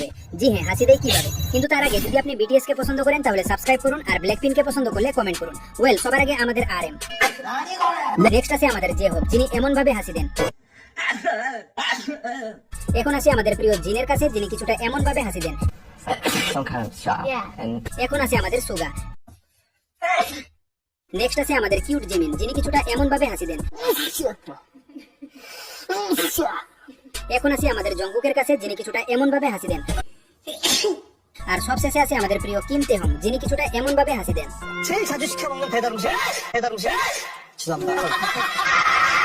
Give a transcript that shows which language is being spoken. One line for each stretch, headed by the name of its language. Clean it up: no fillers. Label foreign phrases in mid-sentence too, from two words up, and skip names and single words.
Bangla: জি হ্যাঁ, হাসি দেয় কিভাবে। কিন্তু তার আগে যদি আপনি বিটিএস কে পছন্দ করেন তাহলে সাবস্ক্রাইব করুন, আর ব্ল্যাকপিঙ্ক কে পছন্দ করলে কমেন্ট করুন। ওয়েল, সবার আগে আমাদের আরএম। নেক্সট আছে আমাদের জে হোপ, যিনি এমন ভাবে হাসি দেন। এখন আসি আমাদের প্রিয় জিনের কাছে, যিনি কিছুটা এমন ভাবে হাসি দেন।
English: some kind of shop. And
Bangla: এখন আছে আমাদের সুগা। নেক্সট আছে আমাদের কিউট জিমিন, যিনি কিছুটা এমন ভাবে হাসি দেন। এখন আসি আমাদের জঙ্কুকের কাছে, যিনি কিছুটা এমন ভাবে হাসি দেন। আর সবশেষে আছে আমাদের প্রিয় কিম তেহং, যিনি কিছুটা এমন ভাবে হাসি দেন।
Korean: 제일 자주 시켜 먹는 배달 음식. 죄송합니다.